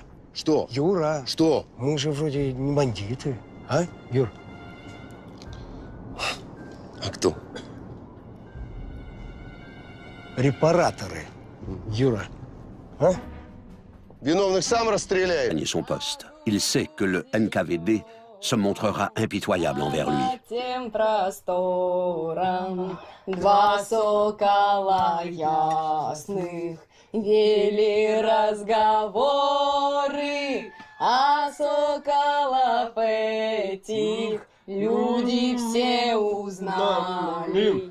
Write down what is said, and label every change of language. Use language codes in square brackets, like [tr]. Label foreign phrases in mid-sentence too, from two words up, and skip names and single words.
[ru] Что? Юра! Что? Мы же вроде не бандиты. А, Юр? А кто? Репараторы. Юра. А? Виновных сам расстреляет. [fr] Son poste. Il sait que le NKVD se montrera impitoyable envers lui. [ru] Тем просторам два сокола ясных вели разговоры, а соколов этих люди все узнали.